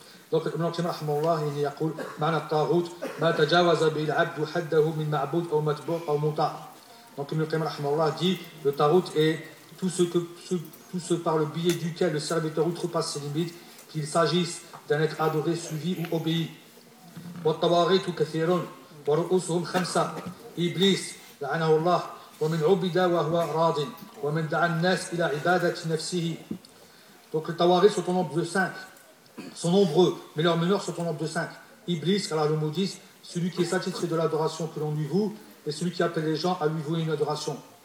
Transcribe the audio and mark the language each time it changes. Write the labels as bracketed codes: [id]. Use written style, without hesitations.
[fr] Donc Ibn Qayyim rahimahullah il dit [ar] معنى الطاغوت ما تجاوز به العبد حده من معبود أو متبوع أو مطاع. [fr] Donc Ibn Qayyim rahimahullah dit le tarout est tout ce par le biais duquel le serviteur outrepasse ses limites, qu'il s'agisse d'un être adoré, suivi ou obéi. [ar] والطواغيت كثيرون ورؤوسهم خمسة إبليس لعنه الله ومن عبد وهو راض ومن دعا الناس إلى عبادة نفسه. [fr] Donc les tawarit sont au nombre de cinq, sont nombreux, mais leurs meneurs sont au nombre de cinq. Iblis, qu'Allah le maudisse, celui qui est satisfait de l'adoration que l'on lui voue. Et celui qui appelle les gens à lui vouer une adoration.